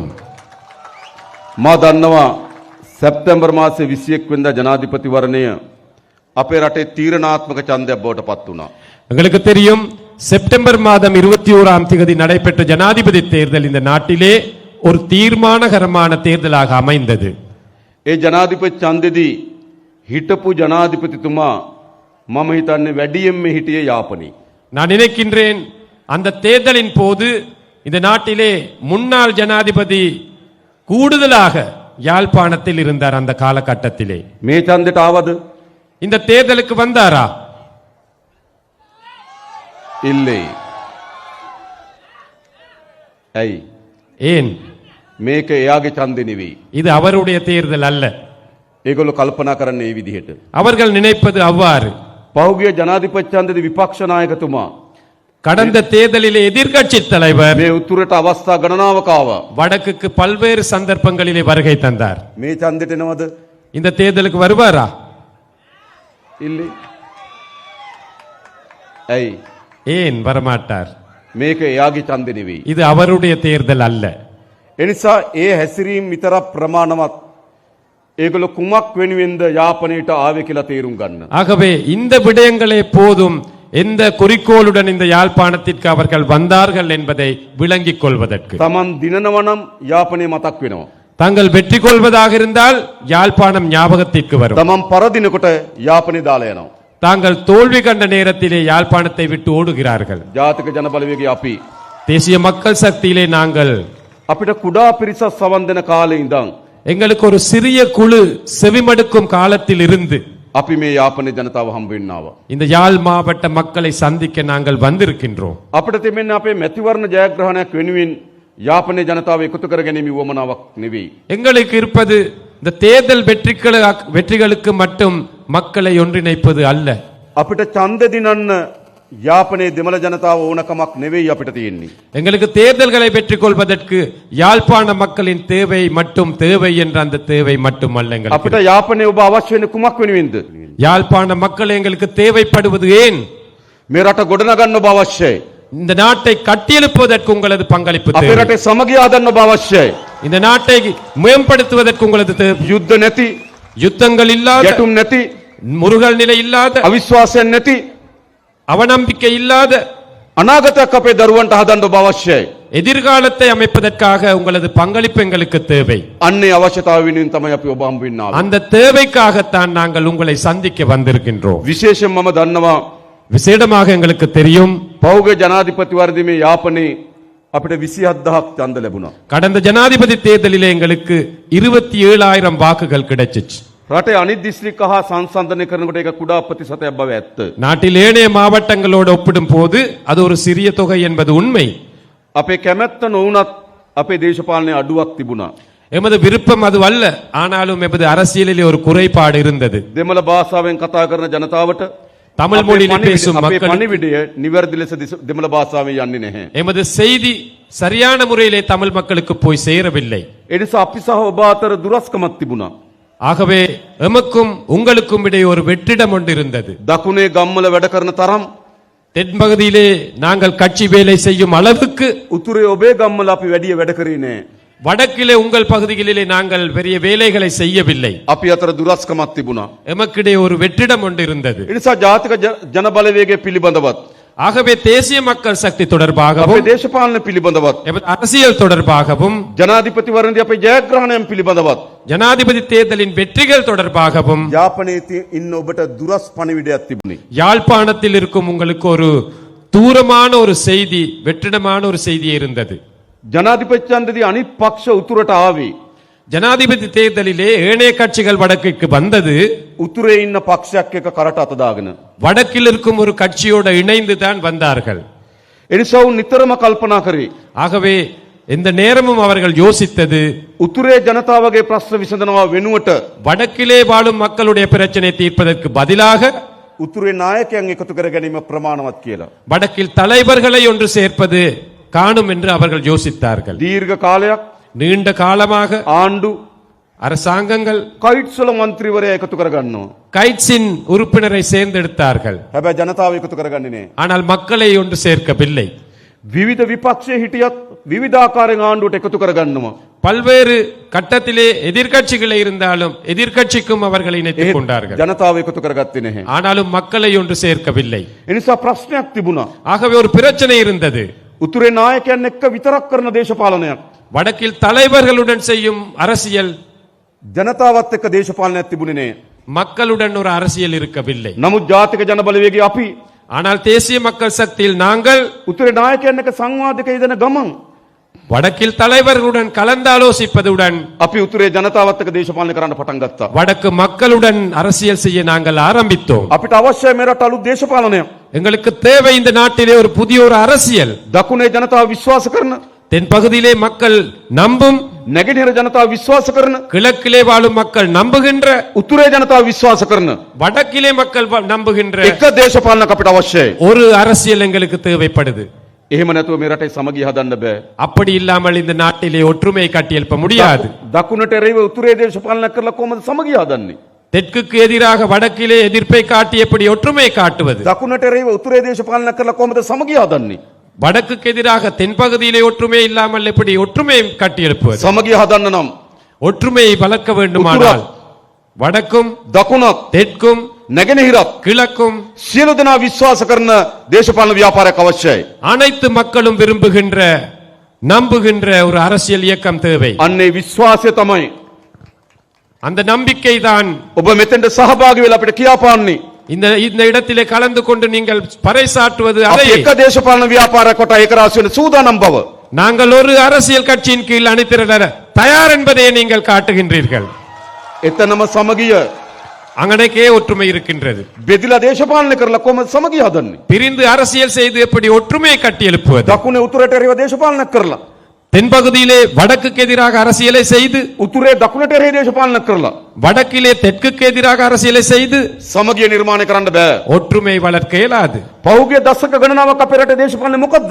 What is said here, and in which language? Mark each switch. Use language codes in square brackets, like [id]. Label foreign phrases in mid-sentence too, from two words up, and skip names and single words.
[si] මා දන්නවා සැප්තැම්බර් මාසේ 21 වෙනිදා ජනාධිපතිවරණය අපේ රටේ තීරණාත්මක ඡන්දයක් බවට පත් වුණා. [ta] எங்களுக்கு தெரியும் செப்டம்பர் மாதம் 21ஆம் தேதி நடைபெற்ற ஜனாதிபதி தேர்தல் இந்த நாட்டிலே ஒரு தீர்மானகரமான தேர்தலாக அமைந்தது. [si] ඒ ජනාධිපති ඡන්දෙදී හිටපු ජනාධිපතිතුමා මම හිතන්නේ වැඩියෙන්ම හිටියේ යාපනයේ. [ta] நான் நினைக்கின்றேன் அந்த தேர்தலின் போது இந்த நாட்டிலே முன்னாள் ஜனாதிபதி கூடுதலாக யாழ்ப்பாணத்தில் இருந்தார். அந்த காலகட்டத்திலே [si] මේ ඡන්දෙට ආවද? [ta] இந்த தேர்தலுக்கு வந்தாரா? [si] ඉල්ලේ. ඇයි? [ta] ஏன்? [si] මේක එයාගේ ඡන්දෙ නෙවෙයි. [ta] இது அவருடைய தேர்தல் அல்ல. [si] ඒගොල්ලෝ කල්පනා කරන්නේ මේ විදිහට. [ta] அவர்கள் நினைப்பது அவ்வாறு. [si] පහුගිය ජනාධිපති ඡන්දෙදී විපක්ෂ நாயකතුමා [ta] கடந்த தேர்தலிலே எதிர்க்கட்சி தலைவர் [si] මේ උතුරට අවස්ථා ගණනාවක ආවා. [ta] வடக்குக்கு பல்வேறு சந்தர்ப்பங்களிலே வருகை தந்தார். [si] මේ ඡන්දෙට එනවද? [ta] இந்த தேர்தலுக்கு வருவாரா? [si] ඉල්ලේ. ඇයි? [ta] ஏன் வரமாட்டார்? [si] මේක එයාගේ ඡන්දෙ නෙවෙයි. [ta] இது அவருடைய தேர்தல் அல்ல. [si] එනිසා ඒ හැසිරීම් විතරක් ප්‍රමාණවත්. ඒගොල්ලෝ කුමක් වෙනුවෙන්ද යාපනයට ආවේ කියලා තේරුම් ගන්න. [ta] ஆகவே இந்த விடயங்களே போதும் எந்த குறிக்கோளுடன் இந்த யாழ்ப்பாணத்திற்கு அவர்கள் வந்தார்கள் என்பதை விளங்கிக் கொள்வதற்கு. [si] තමන් දිනනවා නම් යාපනය මතක් වෙනවා. [ta] தாங்கள் வெற்றி கொள்வதாக இருந்தால் யாழ்ப்பாணம் ஞாபகத்திற்கு வரும். [si] තමන් පරදිනකොට යාපනය දාලා යනවා. [ta] தாங்கள் தோல்வி கண்ட நேரத்திலே யாழ்ப்பாணத்தை விட்டு ஓடுகிறார்கள். [si] ජාතික ජන බලවේගය අපි [ta] தேசிய மக்கள் சக்தியிலே நாங்கள் [si] අපිට කුඩා පිරිසක් සවන් දෙන කාලේ ඉඳන් [ta] எங்களுக்கு ஒரு சிறிய குழு செவிமடுக்கும் காலத்தில் இருந்து [si] අපි මේ යාපනයේ ජනතාව හම්බ වෙන්න ආවා. [ta] இந்த யாழ் மாவட்ட மக்களை சந்திக்க நாங்கள் வந்திருக்கின்றோம். [si] අපිට තිබෙන්නේ අපේ මැතිවරණ ජයග්‍රහණයක් වෙනුවෙන් යාපනයේ ජනතාව එකතු කර ගැනීම වමනාවක් නෙවෙයි. [ta] எங்களுக்கு இருப்பது இந்த தேர்தல் வெற்றிகளுக்கு மட்டும் மக்களை ஒன்றிணைப்பது அல்ல. [si] අපිට ඡන්ද දිනන්න යාපනයේ දෙමළ ජනතාව ඕනකමක් නෙවෙයි අපිට තියෙන්නේ. [ta] எங்களுக்கு தேர்தல்களை வெற்றிக் கொள்வதற்கு யாழ்ப்பாண மக்களின் தேவை மட்டும் தேவை என்ற அந்த தேவை மட்டுமல்ல. எங்களுக்கு [si] අපිට යාපනයේ ඔබ අවශ්‍ය වෙන්නේ කුමක් වෙනුවෙන්ද? [ta] யாழ்ப்பாண மக்கள் எங்களுக்கு தேவைப்படுவது ஏன்? [si] මේ රට ගොඩනගන්න ඔබ අවශ්‍යයි. [ta] இந்த நாட்டை கட்டியெழுப்புவதற்கு உங்களது பங்களிப்பு [si] අපේ [ta] தேவை. [si] රටේ සමගිය හදන්න ඔබ අවශ්‍යයි. [ta] இந்த நாட்டை மேம்படுத்துவதற்கு உங்களது தேவை. [si] යුද්ධ නැති, [ta] யுத்தங்கள் இல்லாத, [si] ගැටුම් නැති, [ta] முருகல் நிலை இல்லாத, [si] අවිශ්වාසයෙන් නැති [ta] அவநம்பிக்கை இல்லாத [si] අනාගතයක් අපේ දරුවන්ට හදන්න ඔබ අවශ්‍යයි. [ta] எதிர்காலத்தை அமைப்பதற்காக உங்களது பங்களிப்பு எங்களுக்கு தேவை. [si] අන්නේ අවශ්‍යතාව වෙනුවෙන් තමයි අපි ඔබ හම්බ වෙන්න ආවේ. [ta] அந்த தேவைக்காகத்தான் நாங்கள் உங்களை சந்திக்க வந்திருக்கின்றோம். [si] විශේෂයෙන් මම දන්නවා [ta] விசேடமாக எங்களுக்கு தெரியும் [si] පෞගේ ජනාධිපතිවරණයේ යාපනයේ අපිට 27000ක් ඡන්ද ලැබුණා. [ta] கடந்த ஜனாதிபதி தேர்தலிலே எங்களுக்கு 27,000 வாக்குகள் கிடைச்சிச்சு. [si] රටේ අනිත් දිස්ත්‍රික්ක හා සංසන්දනය කරනකොට ඒක කුඩා ප්‍රතිශතයක් බව ඇත්ත. [ta] நாட்டில் ஏனைய மாவட்டங்களோடு ஒப்பிடும் போது அது ஒரு சிறிய தொகை என்பது உண்மை. [si] අපේ කැමැත්ත නොවුනත් අපේ දේශපාලනයේ අඩුවක් තිබුණා. [ta] எமது விருப்பம் அது அல்ல, ஆனாலும் எமது அரசியலிலே ஒரு குறைபாடு இருந்தது. [si] දෙමළ භාෂාවෙන් කතා කරන ජනතාවට [ta] தமிழ் மொழியில் பேசும் [si] අපේ [ta] மக்கள் [si] පණිවිඩය නිවැරදි ලෙස දෙමළ භාෂාවෙන් යන්නේ නැහැ. [ta] எமது செய்தி சரியான முறையிலே தமிழ் மக்களுக்கு போய் சேரவில்லை. [si] ඒ නිසා අපි සහ ඔබ අතර දුරස්කමක් තිබුණා. [ta] ஆகவே எமக்கும் உங்களுக்கும் இடையே ஒரு வெற்றிடம் ஒன்று இருந்தது. [si] දකුණේ ගම්වල වැඩ කරන තරම් [ta] தென்பகுதியிலே நாங்கள் கட்சி வேலை செய்யும் அளவுக்கு [si] උතුරේ ඔබේ ගම්වල අපි වැඩි වැඩ කරේ නෑ. [ta] வடக்கிலே உங்கள் பகுதிகளிலே நாங்கள் பெரிய வேலைகளை செய்யவில்லை. [si] අපි අතර දුරස්කමක් තිබුණා. [ta] எமக்கிடையே ஒரு வெற்றிடம் ஒன்று இருந்தது. [si] ඒ නිසා ජාතික ජන බලවේගය පිළිබඳවත් [ta] ஆகவே தேசிய மக்கள் சக்தி [si] අපේ [ta] தொடர்பாகவும் [si] දේශපාලන පිළිබඳවත් [ta] எமது அரசியல் தொடர்பாகவும் [si] ජනාධිපතිවරණදී අපේ ජයග්‍රහණයන් පිළිබඳවත් [ta] ஜனாதிபதி தேர்தலின் வெற்றிகள் தொடர்பாகவும் [si] යාපනයේ ඉන්න ඔබට දුරස් පණිවිඩයක් තිබුණේ. [ta] யாழ்ப்பாணத்தில் இருக்கும் உங்களுக்கு ஒரு தூரமான ஒரு செய்தி, வெற்றிடமான ஒரு செய்தி இருந்தது. [si] ජනාධිපති ඡන්දදී අනිත් පක්ෂ උතුරට ආවේ. [ta] ஜனாதிபதி தேர்தலிலே ஏனைய கட்சிகள் வடக்குக்கு வந்தது [si] උතුරේ ඉන්න පක්ෂයක් එක කරට අත දාගෙන. [ta] வடக்கில் இருக்கும் ஒரு கட்சியோடு இணைந்து தான் வந்தார்கள். [si] එනිසා උන් නිතරම කල්පනා කරේ [ta] ஆகவே இந்த நேரமும் அவர்கள் யோசித்தது [si] උතුරේ ජනතාවගේ ප්‍රශ්න විසඳනවා වෙනුවට [ta] வடக்கிலே வாழும் மக்களுடைய பிரச்சனை தீர்ப்பதற்கு பதிலாக [si] උතුරේ නායකයන් එකතු කර ගැනීම ප්‍රමාණවත් කියලා. [ta] வடக்கில் தலைவர்களை ஒன்று சேர்ப்பது காணும் என்று அவர்கள் யோசித்தார்கள். [si] දීර්ඝ කාලයක් [ta] நீண்ட காலமாக [si] ආණ්ඩු [ta] அரசாங்கங்கள் [si] කයිට්ස්වල මන්ත්‍රීවරයා එකතු කරගන්නවා. [ta] கைட்ஸின் உறுப்பினரை சேர்ந்தெடுத்தார்கள். [si] හැබැයි ජනතාව එකතු කරගන්නේ නෑ. [ta] ஆனால் மக்களை ஒன்று சேர்க்கவில்லை. [si] විවිධ විපක්ෂයේ හිටියත් විවිධාකාරයෙන් ආණ්ඩුවට එකතු කරගන්නවා. [ta] பல்வேறு கட்டத்திலே எதிர்க்கட்சிகளே இருந்தாலும் எதிர்க்கட்சிக்கும் அவர்களை இணைத்துக் கொண்டார்கள். [si] ජනතාව එකතු කරගත්තේ නැහැ. [ta] ஆனாலும் மக்களை ஒன்று சேர்க்கவில்லை. [si] එනිසා ප්‍රශ්නයක් තිබුණා. [ta] ஆகவே ஒரு பிரச்சனை இருந்தது. [si] උතුරේ නායකයන් එක්ක විතරක් කරන දේශපාලනයක්. [ta] வடக்கில் தலைவர்களுடன் செய்யும் அரசியல், [si] ජනතාවත් එක්ක දේශපාලනයක් තිබුණේ නෑ. [ta] மக்களுடன் ஒரு அரசியல் இருக்கவில்லை. [si] නමුත් ජාතික ජනබලවේගයේ අපි [ta] ஆனால் தேசிய மக்கள் சக்தியில் நாங்கள் [si] උතුරේ නායකයන් එක්ක සංවාදයක යෙදෙන ගමන් [ta] வடக்கில் தலைவர்களுடன் கலந்தாலோசிப்பதுடன் [si] අපි උතුරේ ජනතාවත් එක්ක දේශපාලනය කරන්න පටන් ගත්තා. [ta] வடக்கு மக்களுடன் அரசியல் செய்ய நாங்கள் ஆரம்பித்தோம். [si] අපිට අවශ්‍යයි මේ රට අලුත් දේශපාලනයක්. [ta] எங்களுக்கு தேவை இந்த நாட்டிலே ஒரு புதிய ஒரு அரசியல். [si] දකුණේ ජනතාව විශ්වාස කරන, [ta] தென் பகுதியிலே மக்கள் நம்பும், [si] නැගෙනහිර ජනතාව විශ්වාස කරන, [ta] கிழக்கிலே வாழும் மக்கள் நம்புகின்ற, [si] උතුරේ ජනතාව විශ්වාස කරන [ta] வடக்கிலே மக்கள் நம்புகின்ற [si] එක දේශපාලනයක් අපිට අවශ්‍යයි. [ta] ஒரு அரசியல் எங்களுக்கு தேவைப்படுது. [si] එහෙම නැතුව මේ රටේ සමගිය හදන්න බෑ. [ta] அப்படி இல்லாமல் இந்த நாட்டிலே ஒற்றுமை கட்டியெழுப்ப முடியாது. [si] දකුණට එරෙහිව උතුරේ දේශපාලනයක් කරලා කොහොමද සමගිය හදන්නේ? [ta] தெற்குக்கு எதிராக வடக்கிலே எதிர்ப்பை காட்டி எப்படி ஒற்றுமை காட்டுவது? [si] දකුණට එරෙහිව උතුරේ දේශපාලනයක් කරලා කොහොමද සමගිය හදන්නේ? [ta] வடக்குக்கு எதிராக தென்பகுதியிலே ஒற்றுமை இல்லாமல் எப்படி ஒற்றுமை கட்டி எழுப்புவது? [si] සමගිය හදන්න නම් [ta] ஒற்றுமையை வளர்க்க வேண்டுமானால் வடக்கும் [si] දකුණත් [ta] தெற்கும் [si] නැගෙනහිරත් [ta] கிழக்கும் [si] සියලු දෙනා විශ්වාස කරන දේශපාලන ව්‍යාපාරයක් අවශ්‍යයි. [ta] அனைத்து மக்களும் விரும்புகின்ற நம்புகின்ற ஒரு அரசியல் இயக்கம் தேவை. [si] අන්නේ විශ්වාසය තමයි [ta] அந்த நம்பிக்கை தான் [si] ඔබ මෙතෙන්ට සහභාගී වෙලා අපිට කියාපාන්නේ. [ta] இந்த இந்த இடத்திலே கலந்து கொண்டு நீங்கள் பறைசாற்றுவது [si] අපි [ta] அதை [si] එක දේශපාලන ව්‍යාපාරයක් කොට ඒක රාශි වෙන සූදානම් බව. [ta] நாங்கள் ஒரு அரசியல் கட்சியின் கீழ் அணிதிரள தயார் என்பதை நீங்கள் காட்டுகின்றீர்கள். [si] එතනම සමගිය [ta] அங்கனக்கே ஒற்றுமை இருக்கின்றது. [si] බෙදිලා දේශපාලනය කරලා කොහොමද සමගිය හදන්නේ? [ta] பிரிந்து அரசியல் செய்து எப்படி ஒற்றுமையை கட்டி எழுப்புவது? [si] දකුණේ උතුරට එරෙහිව දේශපාලනයක් කරලා [ta] தென்பகுதியிலே வடக்குக்கு எதிராக அரசியலை செய்து, [si] උතුරේ දකුණට එරෙහි දේශපාලනයක් කරලා [ta] வடக்கிலே தெற்குக்கு எதிராக அரசியலை செய்து [si] සමගිය නිර්මාණය කරන්න බෑ. [ta] ஒற்றுமை வளர்க்க இயலாது. [si] පහුගිය දශක ගණනාවක් අපේ රටේ දේශපාලනේ මොකද්ද?